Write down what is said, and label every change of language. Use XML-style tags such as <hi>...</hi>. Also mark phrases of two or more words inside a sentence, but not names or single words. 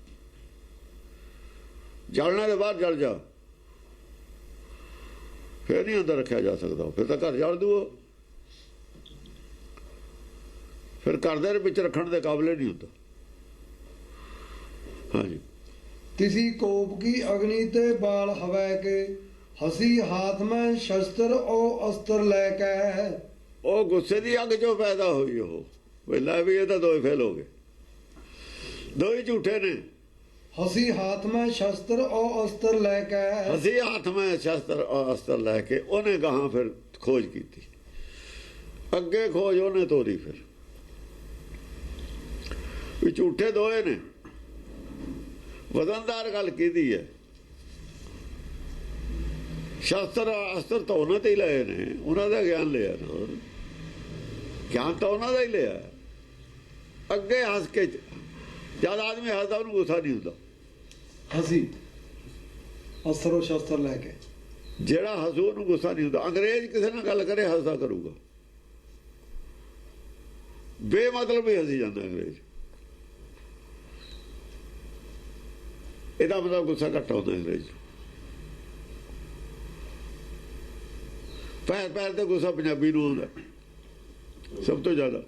<pa>ਜਲਣਾ ਦੇ ਬਾਹਰ ਜਲ ਜਾ, ਫਿਰ ਨਹੀਂ ਅੰਦਰ ਰੱਖਿਆ ਜਾ ਸਕਦਾ। ਫਿਰ ਤਾਂ ਘਰ ਜਲ ਦੂ, ਫਿਰ ਘਰ ਦੇ ਵਿੱਚ ਰੱਖਣ ਦੇ ਕਾਬਲੇ ਨਹੀਂ ਹੁੰਦਾ। ਹਾਂਜੀ।</pa> <bra>तिसी कोप की अग्नि ते बाल हवै के हसी हाथ में शस्त्र ओ अस्त्र लेके।</bra> <pa>ਉਹ ਗੁੱਸੇ ਦੀ ਅੱਗ ਚੋਂ ਪੈਦਾ ਹੋਈ। ਉਹ ਵੇਲਾ ਵੀ ਇਹ ਤਾਂ ਦੋਏ ਫੇਲ ਹੋ ਗਏ, ਦੋਏ ਝੂਠੇ ਨੇ।</pa> <bra>हसी हाथ में शस्त्र ओ अस्त्र लेके। ਹਸੀ ਹੱਥ ਮੈਂ ਸ਼ਸਤਰ ਅਸਤਰ ਲੈ ਕੇ</bra> <pa>ਉਹਨੇ ਗਾਹਾਂ ਫਿਰ ਖੋਜ ਕੀਤੀ। ਅੱਗੇ ਖੋਜ ਉਹਨੇ ਤੋਰੀ। ਫਿਰ ਵੀ ਝੂਠੇ ਦੋਏ ਨੇ। ਵਜ਼ਨਦਾਰ ਗੱਲ ਕੀਤੀ ਹੈ। ਸ਼ਸਤਰ ਅਸਤਰ ਤਾਂ ਉਹਨਾਂ ਤੇ ਹੀ ਲਏ ਨੇ, ਉਹਨਾਂ ਦਾ ਗਿਆਨ ਲਿਆ ਨਾ। ਗਿਆਨ ਤਾਂ ਉਹਨਾਂ ਦਾ ਹੀ ਲਿਆ। ਅੱਗੇ ਹੱਸ ਕੇ, ਜਦ ਆਦਮੀ ਹੱਸਦਾ ਉਹਨੂੰ ਗੁੱਸਾ ਨਹੀਂ ਹੁੰਦਾ।</pa> <bra>हसी अस्त्र ओ शस्त्र लेके।</bra> <pa>ਜਿਹੜਾ ਹੱਸੂ ਉਹਨੂੰ ਗੁੱਸਾ ਨਹੀਂ ਹੁੰਦਾ। ਅੰਗਰੇਜ਼ ਕਿਸੇ ਨਾਲ ਗੱਲ ਕਰੇ ਹੱਸਦਾ ਕਰੂਗਾ, ਬੇਮਤਲਬ ਹੀ ਹੱਸੀ ਜਾਂਦਾ ਅੰਗਰੇਜ਼। ਇਹਦਾ ਮਤਲਬ ਗੁੱਸਾ ਘੱਟ ਆਉਂਦਾ ਅੰਗਰੇਜ਼। ਪੈਰ ਤੇ ਗੁੱਸਾ ਪੰਜਾਬੀ ਨੂੰ ਆਉਂਦਾ ਸਭ ਤੋਂ ਜ਼ਿਆਦਾ।</pa>